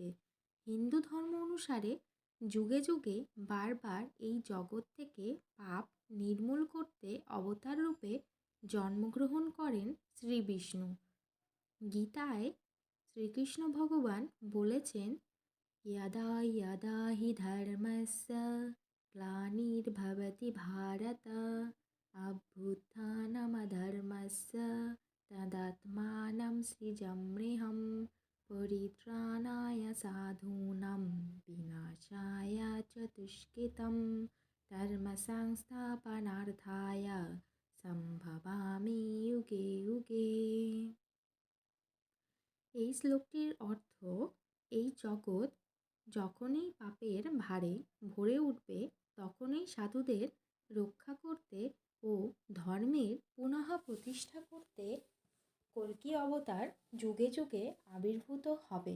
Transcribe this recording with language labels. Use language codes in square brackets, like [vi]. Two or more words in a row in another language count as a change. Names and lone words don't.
[bn] হিন্দু ধর্ম অনুসারে যুগে যুগে বারবার এই জগৎ থেকে পাপ নির্মূল করতে অবতার রূপে জন্মগ্রহণ করেন শ্রী বিষ্ণু। গীতায় শ্রীকৃষ্ণ ভগবান বলেছেন, [sa] यदा यदा हि धर्मस्य ग्लानिर्भवति भारत अभ्युत्थानमधर्मस्य तदात्मानं सृजाम्यहं परित्राणाय साधूनां विनाशाय च दुष्कृतं धर्मसंस्थापनार्थाय সম্ভবামি যুগে যুগে। [bn] এই শ্লোকটির অর্থ, এই জগৎ যখনই পাপের ভারে ভরে উঠবে তখনই সাধুদের রক্ষা করতে ও ধর্মের পুনঃ প্রতিষ্ঠা করতে কল্কি অবতার যুগে যুগে আবির্ভূত হবে।